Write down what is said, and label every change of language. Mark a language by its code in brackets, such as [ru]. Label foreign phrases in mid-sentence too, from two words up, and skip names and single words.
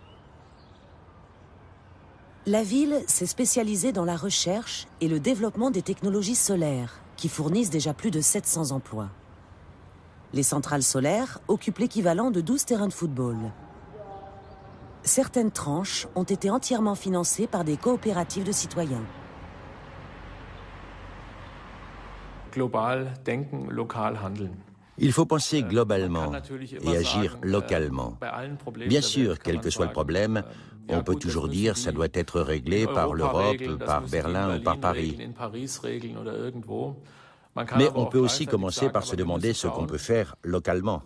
[fr] La ville s'est spécialisée dans la recherche et le développement des technologies solaires, qui fournissent déjà plus de 700 emplois. Les centrales solaires occupent l'équivalent de 12 terrains de football. Certaines tranches ont été entièrement financées par des coopératives de citoyens. [de] Global denken, lokal handeln. [fr] Il faut penser globalement et agir localement. Bien sûr, quel que soit le problème, on peut toujours dire que ça doit être réglé par l'Europe, par Berlin ou par Paris. Mais on peut aussi commencer par se demander ce qu'on peut faire localement.